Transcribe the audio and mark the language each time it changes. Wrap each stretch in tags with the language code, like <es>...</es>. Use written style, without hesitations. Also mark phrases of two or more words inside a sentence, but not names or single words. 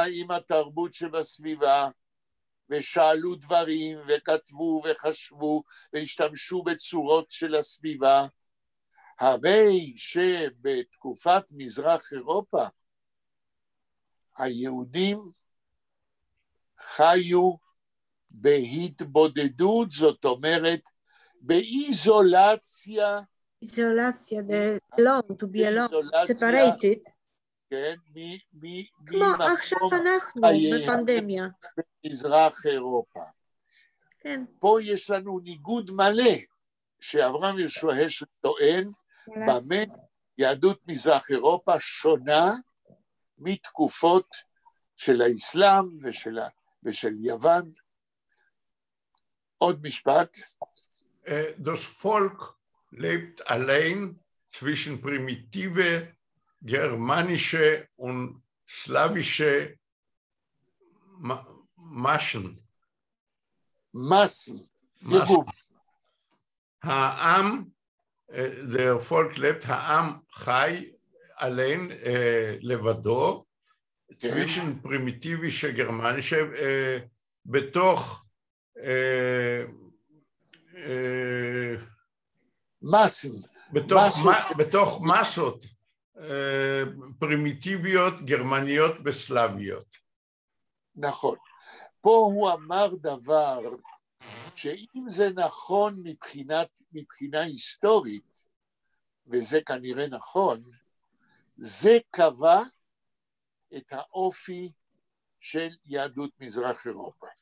<he>עם התרבות שבסביבה, ושאלו דברים וכתבו וחשבו והשתמשו בצורות של הסביבה, הרי שבתקופת מזרח אירופה היהודים חיו בהתבודדות, זאת אומרת באיזולציה. איזולציה,</he> <en>to be alone, separated.</en> <he>כן, כמו עכשיו אנחנו בפנדמיה. במזרח אירופה. כן. פה יש לנו ניגוד מלא, שאברהם יהושע השל טוען, במה יהדות מזרח אירופה שונה מתקופות של האסלאם ושל יוון. עוד משפט.</he> <de>Das Volk lebt allein zwischen primitive germanische und slawische Massen. העם, der Volk lebt,</de> <he>העם חי</he> <de>allein לבדו, zwischen primitive germanische,</de> <he>בתוך בתוך מסות פרימיטיביות גרמניות וסלאביות. נכון. פה הוא אמר דבר שאם זה נכון מבחינה היסטורית, וזה כנראה נכון, זה קבע את האופי של יהדות מזרח אירופה.</he>